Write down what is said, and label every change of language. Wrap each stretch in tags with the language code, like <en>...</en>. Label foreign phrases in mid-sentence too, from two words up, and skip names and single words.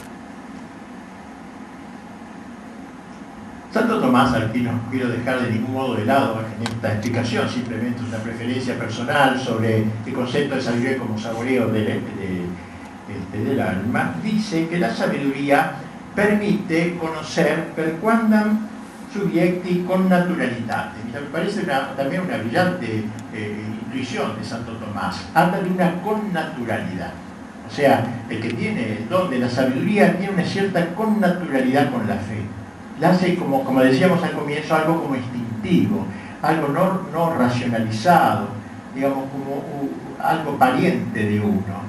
<es>Santo Tomás, al que no quiero dejar de ningún modo de lado en esta explicación, simplemente una preferencia personal sobre el concepto de sabiduría como saboreo del alma, dice que la sabiduría permite conocer</es> <la>per quandam subiecti con naturalitate.</la> <es>Me parece también una brillante intuición de Santo Tomás. Habla de una connaturalidad. O sea, el que tiene el don de la sabiduría tiene una cierta connaturalidad con la fe. La hace, como decíamos al comienzo, algo como instintivo, algo no racionalizado, digamos, como algo pariente de uno.</es>